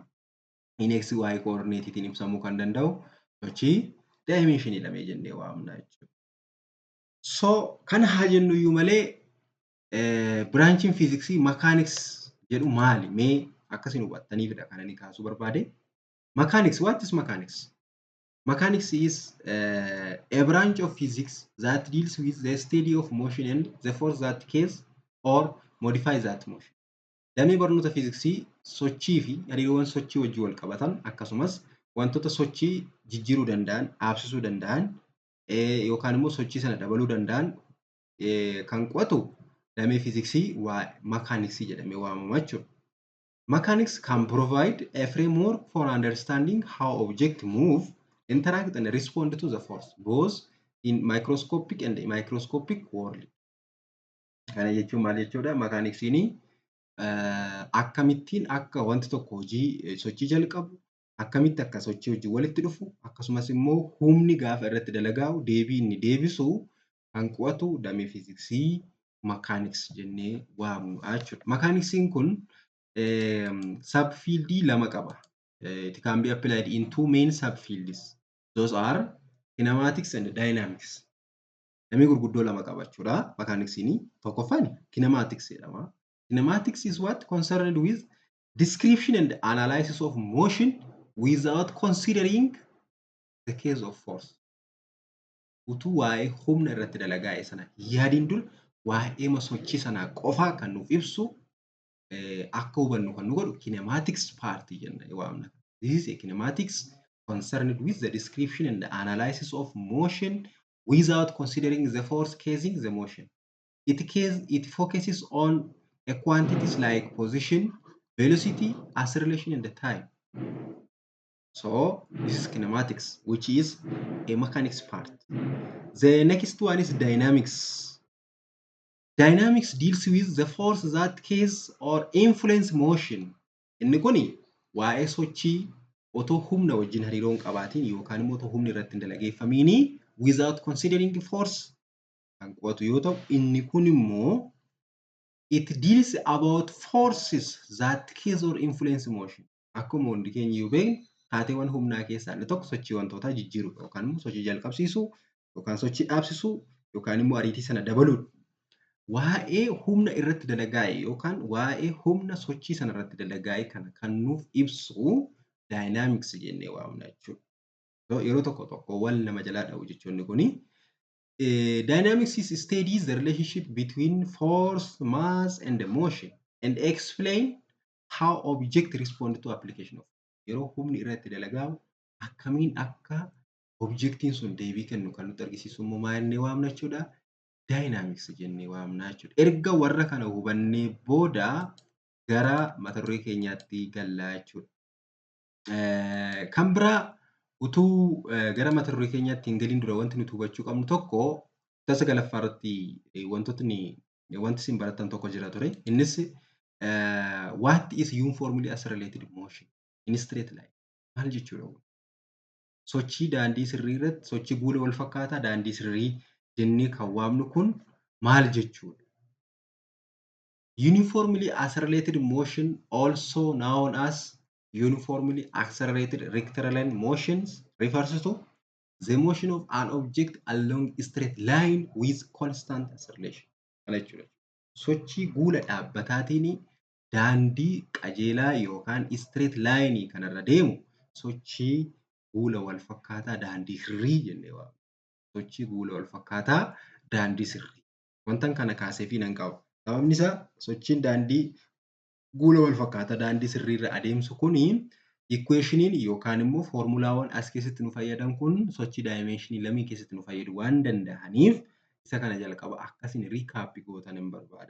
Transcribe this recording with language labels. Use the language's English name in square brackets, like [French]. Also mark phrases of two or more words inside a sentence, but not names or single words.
[Oromo] In x y coordinateetiin ibsamuu kan danda'u sochii dimensionii lamee jennee waamna jechuudha. So kana haa jennu iyyuu malee [English] branching physics mechanics [Oromo] jedhu maali? Mee akkasiin hubattaniifidha kan ani kaasuu barbaade. [English] Mechanics, what is mechanics? Mechanics is a branch of physics that deals with the study of motion and the force that causes or modifies that motion. [Oromo] Damee barnoota fiiziksii sochii fi hariiroowwan sochii wajjin wal qabatan akkasumas wantoota sochii jijjiiruu danda'an, dhaabsisuu danda'an yookaan immoo sochii sana dabaluu danda'an kan qo'atu damee fiiziksii mechanics jedhamee waamama jechuudha. [English] Mechanics can provide a framework for understanding how objects move, interact and respond to the force, both in microscopic and microscopic world. [Oromo] Kana jechuun maal jechuudha? Mechanicsini akkamittiin akka wanti tokko hojii sochii jalqabu, akkamitti akka sochii hojii walitti dhufu, akkasumas immoo humni gaafa irratti dalagaa'u deebii inni deebisu kan qo'atu damee fiiziksii mechanics jennee waamna jechuudha. Mechanicsing kun subfield lama qaba. [English] It can be applied in two main subfields. Those are kinematics and dynamics. [Oromo] Damee gurguddoo lama qaba jechuudha. Mechanicsini tokkoffaan kinematics jedhama. [English] Kinematics is what concerned with description and analysis of motion without considering the case of force. [Oromo] Utuu waa'ee humna irratti dalagaa'e sana yaadiin dura waa'ee sochii sanaa qofaa kan nuuf ibsu akka hubannu kan nu godhu [English] kinematics part [Oromo] jennee waamna. [English] This is a kinematics concerned with the description and the analysis of motion without considering the force causing the motion. It focuses on quantities like position, velocity, acceleration, and the time. So this is kinematics, which is a mechanics part. The next one is dynamics. Dynamics deals with the force that cause or influence motion. [Oromo] Inni kuni waa'ee sochii otoo humna wajjin hariiroo hin qabaatiin yookaan immoo otoo humni irratti hin dalageeffamiini [English] without considering force [Oromo] kan qo'atu yoo ta'u, inni kun immoo [English] it deals about forces that cause or influence motion. [Oromo] Akkuma hundi keenya yoo beekne taateewwan humnaa keessaa inni tokko sochii wantootaa jijjiiruu yookaan immoo sochii jalqabsiisuu yookaan sochii dhaabsisuu yookaan immoo ariitii sana dabaluudha. Waa'ee humna irratti dalagaa'e yookaan waa'ee humna sochii sana irratti dalagaa'e kana kan nuuf ibsu dynamics jennee waamna jechuudha. Yeroo tokko tokko wal nama jalaa dha'u jechuun kuni [English] dynamics studies the relationship between force, mass, and motion and explain how objects respond to application of. [Oromo] Yeroo humni irratti dalagaa'u akkamiin akka objectiin sun deebii kennu kan nutti argisiisu immoo maal jennee waamna jechuudha? Dynamics jennee waamna jechuudha. Erga warra kana hubannee booda gara mata duree keenyaatti gallaa jechuudha. Kan biraa utuu gara mata duree keenyaatti hin galiin dura wanti nuti hubachuu qabnu tokko tasa galaffaa irratti wanti isin baratan tokko jira ture. [English] Innis what is uniformly accelerated motion in straight line? [Oromo] Maal jechuudha? Sochii daandii sirrii irratti sochii guula wal fakkaataa daandii sirrii jennee kan waamnu kun maal jechuudha? [English] Uniformly accelerated motion, also known as uniformly accelerated rectilinear motions, refers to the motion of an object along a straight line with constant acceleration. [Oromo] Kana jechuudha. Sochii guula dhaabbataatiin daandii qajeelaa yookaan [English] straight line [Oromo] kanarra deemu sochii guula wal fakkaataa daandii sirrii jennee waamna. Sochii guula wal fakkaataa daandii sirrii. Wantan kana kaasee fi nan qabu. Sababni isaa sochiin daandii guula wal fakkaataa daandii sirriirra adeemsu kuni equationiin yookaan immoo foormulaawwan as keessatti nu fayyadan kun sochii daayimenshinii lamii keessatti nu fayyadu waan danda'aniif isa kana jalqaba akkasiin riikaappii gootan hin barbaada.